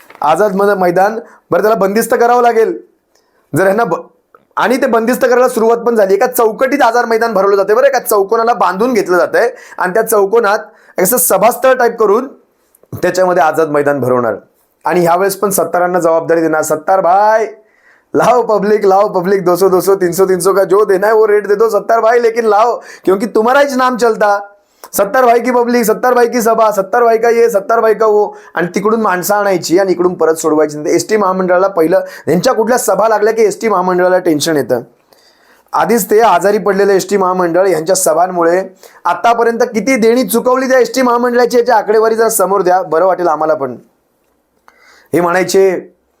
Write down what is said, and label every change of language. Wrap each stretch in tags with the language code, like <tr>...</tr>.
<mr>आझाद मैदान बरं त्याला बंदिस्त करावं लागेल जर ह्यांना आणि ते बंदिस्त करायला सुरुवात पण झाली. एका चौकटीत आझाद मैदान भरवलं जाते बरं, एका चौकोनाला बांधून घेतलं जातंय आणि त्या चौकोनात असं सभास्थळ टाईप करून त्याच्यामध्ये आझाद मैदान भरवणार. आणि ह्यावेळेस पण सत्तारांना जबाबदारी देणार.</mr> <hi>सत्तार भाई लाओ पब्लिक 200 300 का जो देना है वो रेट दे दो सत्तार भाई, लेकिन लाओ क्योंकि तुम्हारा ही नाम चलता. सत्तार भाई की पब्लिक, सत्तार भाई की सभा, सत्तार भाई का ये, सत्तार भाई का वो.</hi> <mr>आणि तिकडून माणसं आणायची आणि इकडून परत सोडवायची. एसटी महामंडळाला पहिलं यांच्या कुठल्या सभा लागल्या की एसटी महामंडळाला टेन्शन येतं. आधीच ते आजारी पडलेलं एसटी महामंडळ यांच्या सभांमुळे आतापर्यंत किती देणी चुकवली त्या एसटी महामंडळाची याची आकडेवारी जरा समोर द्या, बरं वाटेल आम्हाला पण. हे म्हणायचे.</mr>